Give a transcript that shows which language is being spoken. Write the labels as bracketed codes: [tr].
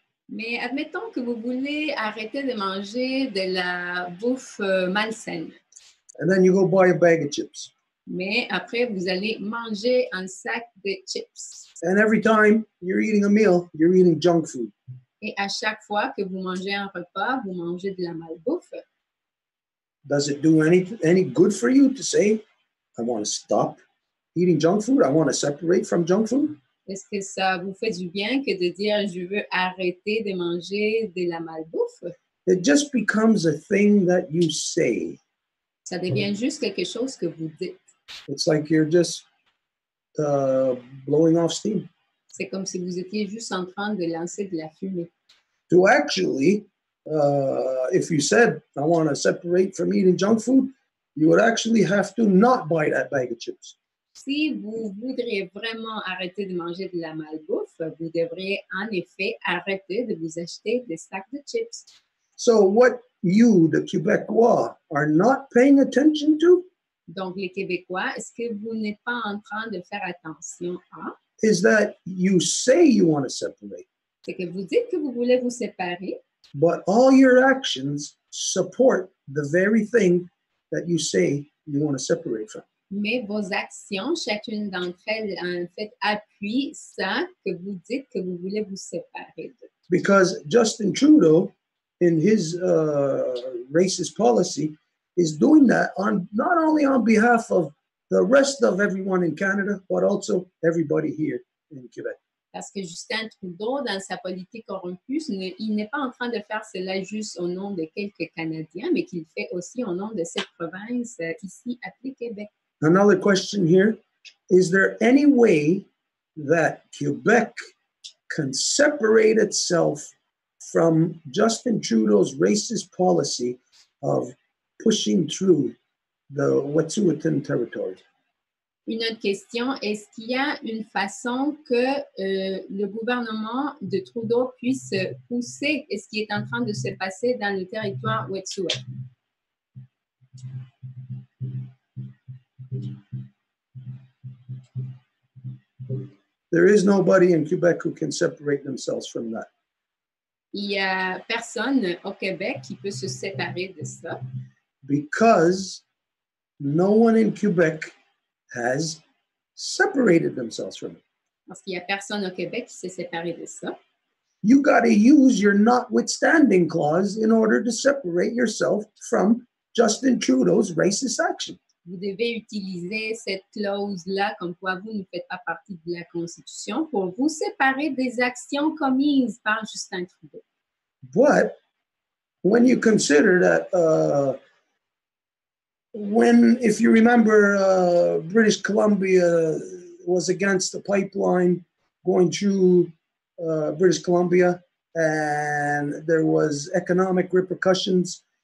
[fr] Mais admettons que vous voulez arrêter de manger de la bouffe malsaine. [en] And then you go buy a bag of chips. [fr] Mais après, vous allez manger un sac de chips. [en] And every time you're eating a meal, you're eating junk food. [fr] Et à chaque fois que vous mangez un repas, vous mangez de la malbouffe. [en] Does it do any good for you to say, I want to stop eating junk food? I want to separate from junk food? [fr] Est-ce que ça vous fait du bien que de dire je veux arrêter de manger de la malbouffe? [en] It just becomes a thing that you say. [fr] Ça devient juste quelque chose que vous dites. [en] It's like you're just blowing off steam. [fr] C'est comme si vous étiez juste en train de lancer de la fumée. [en] To actually, if you said, I want to separate from eating junk food, you would actually have to not buy that bag of chips. [fr] Si vous voudriez vraiment arrêter de manger de la malbouffe, vous devriez en effet arrêter de vous acheter des sacs de chips. [en] So what you, the Quebecois, are not paying attention to [fr] Donc, les Québécois, est-ce que vous n'êtes pas en train de faire attention à? [en] is that you say you want to separate, [fr] C'est que vous dites que vous voulez vous séparer, [en] but all your actions support the very thing that you say you want to separate from. [fr] mais vos actions, chacune d'entre elles, en fait, appuient ça que vous dites que vous voulez vous séparer de. [en] Because Justin Trudeau, in his racist policy, is doing that on not only on behalf of the rest of everyone in Canada, but also everybody here in Quebec. [fr] Parce que Justin Trudeau, dans sa politique corrompue, il n'est pas en train de faire cela juste au nom de quelques Canadiens, mais qu'il fait aussi au nom de cette province ici appelée Québec. [en] Another question here, is there any way that Quebec can separate itself from Justin Trudeau's racist policy of pushing through the Wet'suwet'en territory? [fr] Une autre question, est-ce qu'il y a une façon que le gouvernement de Trudeau puisse pousser ce qui est en train de se passer dans le territoire Wet'suwet'en? [en] There is nobody in Quebec who can separate themselves from that. [fr] Il n'y a personne au Québec qui peut se séparer de ça. [en] Because no one in Quebec has separated themselves from it. [fr] Parce qu'il n'y a personne au Québec qui s'est séparé de ça. [en] You got to use your notwithstanding clause in order to separate yourself from Justin Trudeau's racist action. [fr] Vous devez utiliser cette clause-là comme quoi vous ne faites pas partie de la Constitution pour vous séparer des actions commises par Justin Trudeau. [en] But when you consider that if you remember, British Columbia was against the pipeline going through British Columbia, and there was economic repercussions.